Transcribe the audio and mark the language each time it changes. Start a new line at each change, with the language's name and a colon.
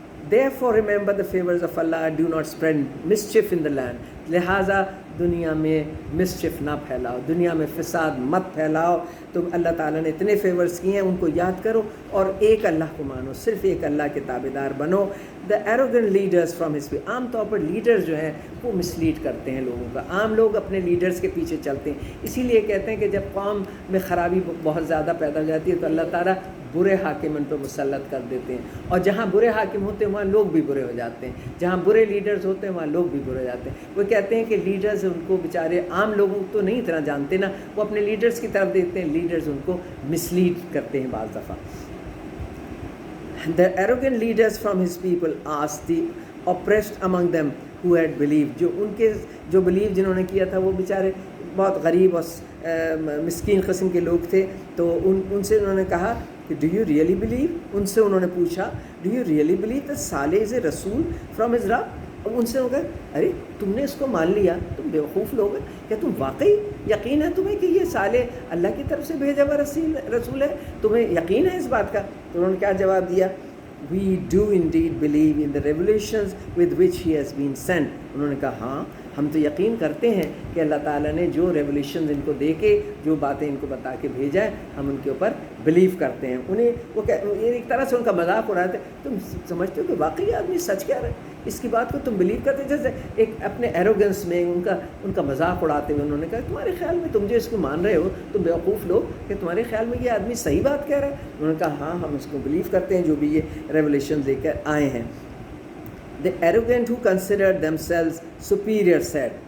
English: Therefore remember the favors of Allah and do not spread mischief in the land.
Urdu: لہٰذا دنیا میں mischief نہ پھیلاؤ, دنیا میں فساد مت پھیلاؤ. تم اللہ تعالیٰ نے اتنے فیورز کیے ہیں, ان کو یاد کرو اور ایک اللہ کو مانو, صرف ایک اللہ کے تابعدار بنو.
English: The arrogant leaders from his way.
Urdu: عام طور پر لیڈرز جو ہیں وہ مسلیڈ کرتے ہیں لوگوں کا. عام لوگ اپنے لیڈرز کے پیچھے چلتے ہیں, اسی لیے کہتے ہیں کہ جب قوم میں خرابی بہت زیادہ پیدا ہو جاتی ہے تو اللہ تعالیٰ برے حاکم ان پہ مسلط کر دیتے ہیں, اور جہاں برے حاکم ہوتے ہیں وہاں لوگ بھی برے ہو جاتے ہیں, جہاں برے لیڈرز ہوتے ہیں وہاں لوگ بھی برے ہو جاتے ہیں. وہ کہتے ہیں کہ لیڈرز ان کو بیچارے عام لوگوں تو نہیں اتنا جانتے نا, وہ اپنے لیڈرز کی طرف دیکھتے ہیں, لیڈرز ان کو مسلیڈ کرتے ہیں بعض دفعہ.
English: The arrogant leaders from his people asked the oppressed among them who had believed.
Urdu: جو بلیو جنہوں نے کیا تھا وہ بیچارے بہت غریب اور مسکین قسم کے لوگ تھے, تو ان سے انہوں نے کہا کہ
English: Do you really believe.
Urdu: ان سے انہوں نے پوچھا
English: Do you really believe that Saleh is a rasool from his Rab.
Urdu: اب ان سے کہا ارے تم نے اس کو مان لیا, تم بیوقوف لوگ ہیں, کیا تم واقعی یقین ہے تمہیں کہ یہ صالح اللہ کی طرف سے بھیجا ہوا رسول ہے, تمہیں یقین ہے اس بات کا؟ تو انہوں نے کیا جواب دیا,
English: we do indeed believe in the revelations with which he has been sent.
Urdu: انہوں نے کہا ہاں ہم تو یقین کرتے ہیں کہ اللہ تعالیٰ نے جو ریولیشنز ان کو دے کے جو باتیں ان کو بتا کے بھیجا ہے ہم ان کے اوپر بلیو کرتے ہیں. انہیں وہ ایک طرح سے ان کا مذاق اڑاتے ہیں, تم سمجھتے ہو کہ واقعی آدمی سچ کہہ رہا ہے, اس کی بات کو تم بلیو کرتے. جیسے ایک اپنے ایروگنس میں ان کا مذاق اڑاتے ہوئے انہوں نے کہا تمہارے خیال میں تم جو اس کو مان رہے ہو تم بیوقوف لوگ, کہ تمہارے خیال میں یہ آدمی صحیح بات کہہ رہا ہے. انہوں نے کہا ہاں ہم اس کو بلیو کرتے ہیں جو بھی یہ ریولیشن لے کر آئے ہیں.
English: The arrogant who considered themselves superior said.